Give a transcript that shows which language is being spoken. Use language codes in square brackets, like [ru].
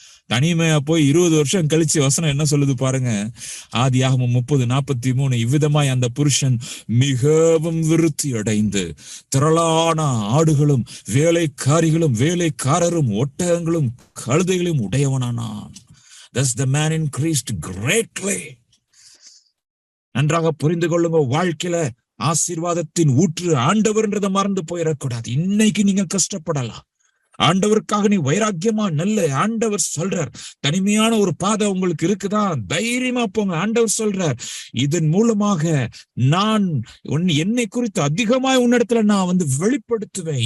[ta] தனிமையா போய் 20 வருஷம் கழிச்சு வசனம் என்ன சொல்லுது பாருங்க. ஆதியாகமம் 30:43. இவ்விதமாய் அந்த புருஷன் மிகவும் விருத்தி அடைந்து திரளான ஆடுகளும் வேலைக்காரிகளும் வேலைக்காரரும் ஒட்டகங்களும் கழுதைகளும் உடையவனானான். [en] Thus the man increased greatly. [ta] நன்றாக புரிந்து கொள்ளுங்க, வாழ்க்கையில ஆசீர்வாதத்தின் ஊற்று ஆண்டவர்ன்றதை மறந்து போயிடக்கூடாது. இன்னைக்கு நீங்க கஷ்டப்படலாம், ஆண்டவருக்காக நீ வைராக்கியமா நல்ல. ஆண்டவர் சொல்றார், தனிமையான ஒரு பாதை உங்களுக்கு இருக்குதா, தைரியமா போங்க. ஆண்டவர் சொல்றார், இதன் மூலமாக நான் என்னை குறித்து அதிகமாய் உன்னிடத்துல நான் வெளிப்படுத்துவேன்.